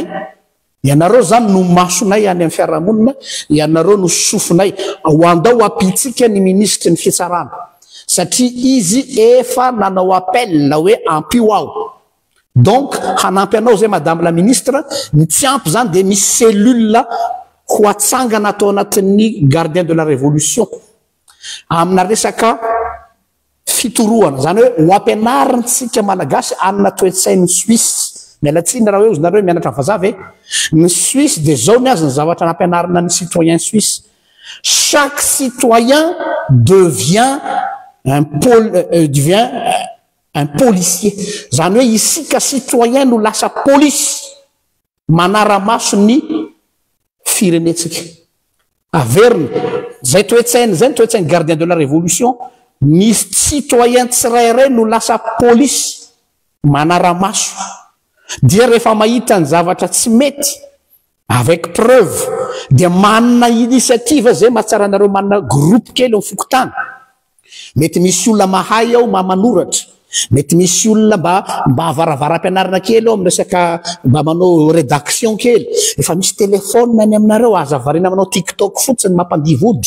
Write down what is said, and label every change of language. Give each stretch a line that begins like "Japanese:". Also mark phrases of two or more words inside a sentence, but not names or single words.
Malagasy: Ianareo zany no masonay any amin'ny fiarahamonina, ianareo no sofonay. Ho andao apitsika ny ministre ny fitsarana satria izy efa nanao appel hoe ampio aho. Donc hanampy anao zay
French: madame la ministre,
Malagasy: ny tsy ampy zany dia misy cellule ho atsangana atao anatin'ny
French: gardien de la révolution
Malagasy: amina resaka fitoroana, zany hoe ho ampianarintsika malagasy anina toe-tsain'ny Suisse. Mialatsiny raha hoe ozy mianatra vazava ny Suisse dia zao ny azy ny zavatra nampianarina ny
French: citoyen suisse. Chaque citoyen devient un policier.
Malagasy: Zany hoe isika citoyen no lasa polisy manara-maso ny firenetsika. Averina zay toe-tsainy zay ny toe-tsainy
French: gardien de la révolution,
Malagasy: ny citoyen tsirairay no lasa polisy manara-maso. Dia rehefa mahita ny zavatra tsy mety
French: avec preuve
Malagasy: dia manana initiative zay mahatsara anareo manana groupe kely eo fokotany. Mety misy olona mahay ao manoratra, mety misy olona mba avaravara-pianarana kely ao amin'ny resaka mba manao rédaction kely, efa misy telefôna any aminareo aza varina manao tiktok fotsiny mampandivody.